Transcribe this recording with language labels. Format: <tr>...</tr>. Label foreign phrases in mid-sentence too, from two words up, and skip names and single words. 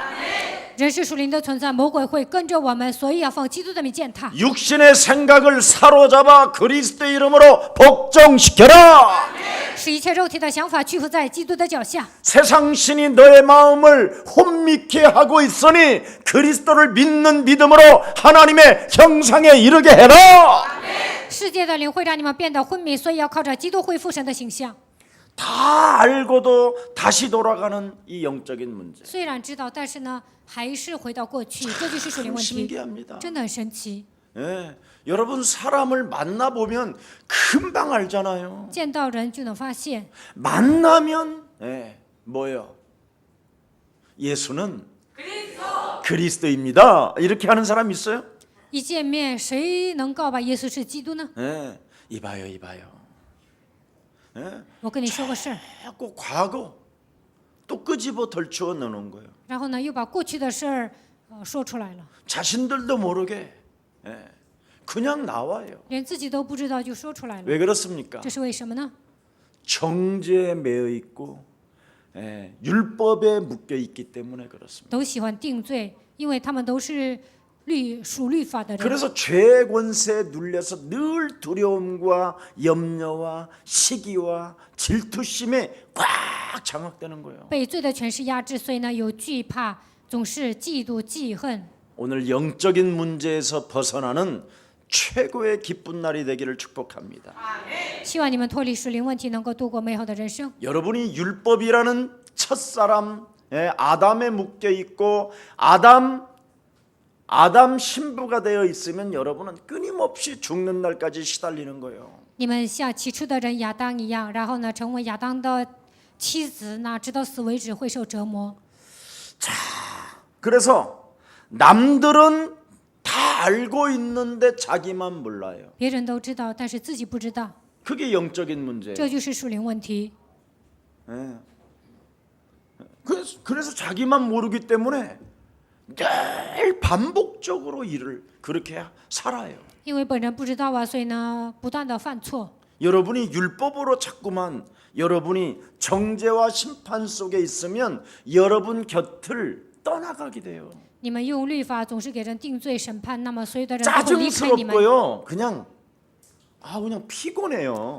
<zh>人是属灵的存在，魔鬼会跟着我们，所以要放基督的名践踏。</zh> <ko>육신의 생각을 사로잡아 그리스도 이름으로 복종시켜라.</ko> <zh>使一切肉体的想法屈服在基督的脚下。</zh> <ko>세상 신이 너의 마음을 혼미케 하고 있으니 그리스도를 믿는 믿음으로 하나님의 형상에 이르게 해라.</ko> <zh>世界的灵会让你们变得昏迷，所以要靠着基督恢复神的形象。</zh> <ko>다 알고도 다시 돌아가는 이 영적인 문제.</ko> <zh>虽然知道，但是呢，还是回到过去，这就是属灵问题，</zh> <ko>신기합니다.</ko> <zh>真的很神奇。</zh> <ko>예, 여러분 사람을 만나 보면 금방 알잖아요.</ko> <zh>见到人就能发现，</zh> <ko>만나면 뭐예요? 예수는 그리스도입니다. 이렇게 하는 사람 있어요?</ko> <zh>一见面谁能告白耶稣是基督呢？</zh> <ko>예, 이봐요, 이봐요. 예,</ko> <zh>我跟你说个事儿，</zh> <ko>자꾸 과거 또 끄집어 덜추어 넣는 거예요.</ko> <zh>然后呢又把过去的事儿说出来了，</zh> <ko>자신들도 모르게 그냥 나와요.</ko> <zh>连自己都不知道就说出来了，</zh> <ko>왜 그렇습니까?</ko> <zh>这是为什么呢？</zh> <ko>정죄에 매여 있고 율법에 묶여 있기 때문에 그렇습니다.</ko> <zh>都喜欢定罪，因为他们都是属律法的人，</zh> <ko>그래서 죄의 권세에 눌려서 늘 두려움과 염려와 시기와 질투심에 꽉 장악되는 거예요.</ko> <zh>被罪的权势压制，所以呢有惧怕，总是嫉妒记恨。</zh> <ko>오늘 영적인 문제에서 벗어나는 최고의 기쁜 날이 되기를 축복합니다.</ko> <zh>希望你们脱离属灵问题，能够度过美好的人生。</zh> <ko>여러분이 율법이라는 첫사람 아담에 묶여 있고 아담 신부가 되어 있으면 여러분은 끊임없이 죽는 날까지 시달리는 거예요.</ko> <zh>你们像起初的人亚当一样，然后呢成为亚当的妻子，那直到死为止会受折磨。</zh> <ko>그래서 남들은 다 알고 있는데 자기만 몰라요.</ko> <zh>别人都知道，但是自己不知道，</zh> <ko>그게 영적인 문제예요.</ko> <zh>这就是属灵问题。</zh> <ko>그래서 자기만 모르기 때문에 늘 반복적으로 일을 그렇게 살아요.</ko> <zh>因为本人不知道啊，所以呢不断的犯错。</zh> <ko>여러분이 율법으로 자꾸만 여러분이 정죄와 심판 속에 있으면 여러분 곁을 떠나가게 돼요.</ko> <zh>你们用律法总是给人定罪审判，那么所有的人都会离开你们。</zh> <ko>짜증스럽고요. 그냥 그냥 피곤해요.</ko>